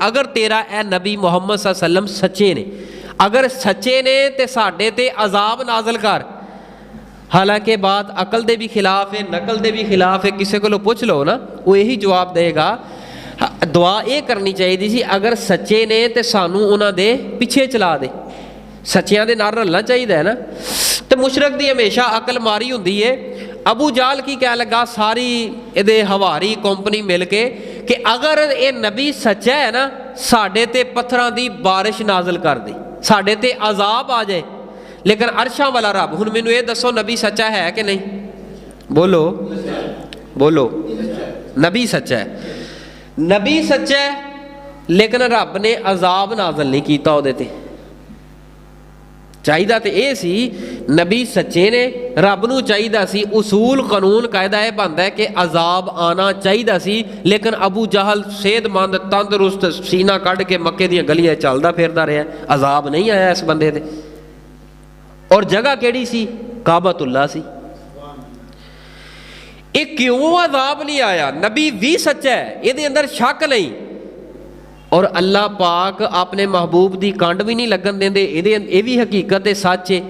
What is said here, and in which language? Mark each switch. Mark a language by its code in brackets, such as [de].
[pa] اگر تیرا اے نبی محمد صلی اللہ علیہ وسلم سچے نے, اگر سچے نے تے ساڈے تے عذاب نازل کر. حالانکہ بات عقل دے بھی خلاف ہے, نقل دے بھی خلاف ہے. [ur] کسی کو پوچھ لو نا, وہ یہی جواب دے گا. [pa] دعا یہ کرنی چاہیے سی اگر سچے نے تے سانو انہاں دے پیچھے چلا دے, سچیاں دے نال رلنا چاہیے ہے نا. تے مشرک دی ہمیشہ عقل ماری ہوندی ہے. ابو جال کی کہہ لگا ساری دے ہواری کمپنی مل کے کہ اگر اے نبی سچا ہے نا, ساڈے تے پتھراں دی بارش نازل کر دے, ساڈے تے عذاب آ جائے. لیکن عرشاں والا رب, ہن مینوں یہ دسو نبی سچا ہے کہ نہیں؟ بولو بولو. نبی سچا ہے, نبی سچا ہے, لیکن رب نے عذاب نازل نہیں کیتا او دے تے. چاہیدہ تے اے سی نبی سچے نے, رب نو چاہیدہ سی اصول قانون قاعدہ ہے بندا ہے کہ عذاب آنا چاہیدہ سی. لیکن ابو جہل صحت مند تندرست سینہ کڈ کے مکے دیاں گلیاں چلدا پھردا رہیا, عذاب نہیں آیا اس بندے تے. اور جگہ کیڑی سی؟ کعبۃ اللہ سی. یہ کیوں عذاب نہیں آیا؟ نبی بھی سچا ہے, یہ اندر شک نہیں, اور اللہ پاک اپنے محبوب دی کانڈ بھی نہیں لگن دیندے, یہ بھی حقیقت ہے, سچ ہے.